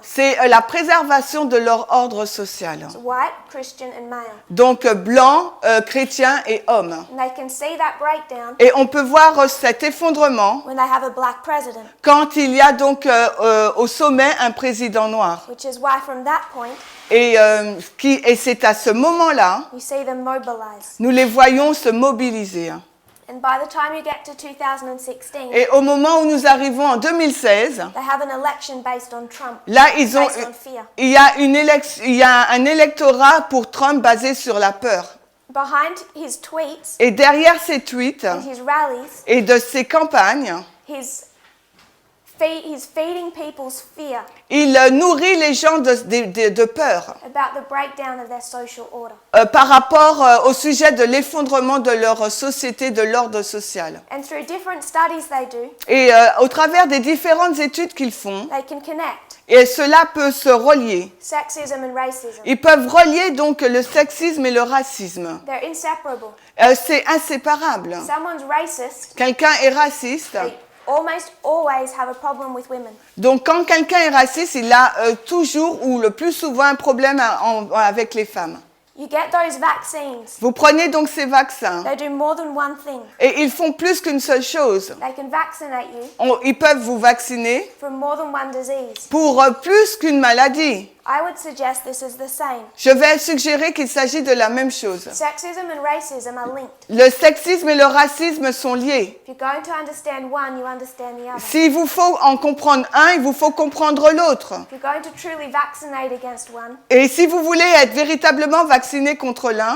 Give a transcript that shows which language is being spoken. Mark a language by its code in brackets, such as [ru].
[fr] c'est la préservation de leur ordre social. [en] So white, Christian, and male. [fr] Donc blanc, chrétien et homme. [en] And they can see that breakdown [fr] Et on peut voir cet effondrement [en] when they have a black president, [fr] quand il y a donc au sommet un président noir. [en] which is why from that point [fr] Et c'est à ce moment-là, [en] you see them mobilize. [fr] nous les voyons se mobiliser. [en] And by the time you get to 2016, [fr] Et au moment où nous arrivons en 2016, [en] they have an election based on Trump, [fr] là, ils ont, [en] based on fear. [fr] il y a un électorat pour Trump basé sur la peur. [en] Behind his tweets [fr] Et derrière ces tweets [en] and his rallies, [fr] et de ces campagnes, [en] he's feeding people's fear [fr] il nourrit les gens de peur [en] about the breakdown of their social order. [fr] par rapport au sujet de l'effondrement de leur société, de l'ordre social. [en] And through different studies they do, [fr] Et au travers des différentes études qu'ils font, [en] they can connect [fr] et cela peut se relier. [en] sexism and racism. [fr] Ils peuvent relier donc le sexisme et le racisme. [en] They're inseparable. [fr] C'est inséparable. [en] Someone's racist, [fr] Quelqu'un est raciste. [en] they almost always have a problem with women. [fr] Donc quand quelqu'un est raciste, il a toujours ou le plus souvent un problème avec les femmes. [en] You get those vaccines. [fr] Vous prenez donc ces vaccins [en] They do more than one thing. [fr] et ils font plus qu'une seule chose. [en] They can vaccinate you [fr] Ils peuvent vous vacciner [en] from more than one disease. [fr] pour plus qu'une maladie. [en] I would suggest this is the same. [fr] Je vais suggérer qu'il s'agit de la même chose. [en] Sexism and racism are linked. [fr] Le sexisme et le racisme sont liés. [en] If you're going to understand one, you understand the other. [fr] S'il vous faut en comprendre un, il vous faut comprendre l'autre. [en] If you're going to truly vaccinate against one, [fr] Et si vous voulez être véritablement vacciné contre l'un,